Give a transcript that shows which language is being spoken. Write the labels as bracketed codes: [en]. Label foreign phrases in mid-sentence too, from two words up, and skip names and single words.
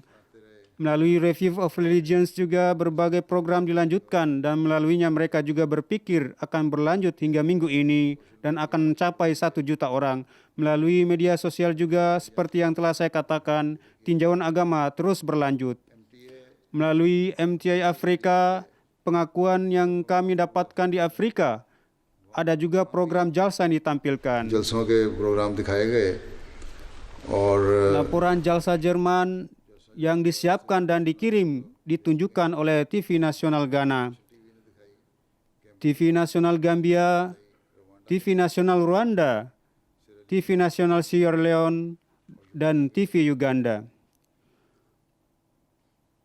[id] Melalui Review of Religions juga berbagai program dilanjutkan dan melaluinya mereka juga berpikir akan berlanjut hingga minggu ini dan akan mencapai 1 juta orang. Melalui media sosial juga seperti yang telah saya katakan, tinjauan agama terus berlanjut. Melalui MTA Afrika, pengakuan yang kami dapatkan di Afrika, ada juga program jalsa yang ditampilkan. [ur] جلسوں کے پروگرام دکھائے گئے اور [id] Laporan jalsa Jerman yang disiapkan dan dikirim ditunjukkan oleh TV Nasional Ghana, TV Nasional Gambia, TV Nasional Rwanda, TV Nasional Sierra Leone, dan TV Uganda.